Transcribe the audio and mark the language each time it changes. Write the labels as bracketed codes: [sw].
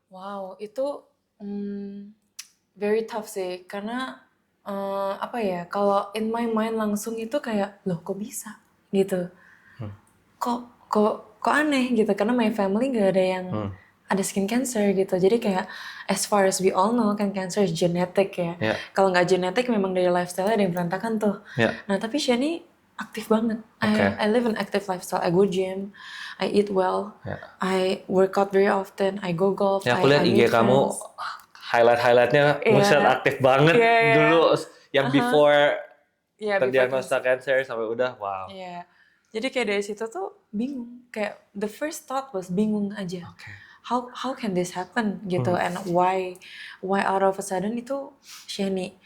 [id] Wow, itu [en] very tough [id] sih, karena apa ya? Kalau [en] in my mind [id] langsung itu kayak loh kok bisa gitu? Kok aneh gitu, karena [en] my family [id] gak ada yang ada skin cancer gitu. Jadi kayak [en] as far as we all know [id] kan [en] cancer is genetic [id] ya. Kalau nggak genetik memang dari lifestyle ada yang berantakan tuh. Nah tapi Shani aktif banget. [en] I live an active lifestyle. I go gym, I eat well, I work out very often, I go golf. [id] Ya aku lihat IG kamu highlightnya buset aktif banget dulu yang before terdiagnosa cancer sampai udah wow. Jadi kayak dari situ tuh bingung, kayak [en] the first thought was [id] bingung aja. [en] How can this happen [id] gitu, [en] and why out of a sudden [id] itu [en] Shani.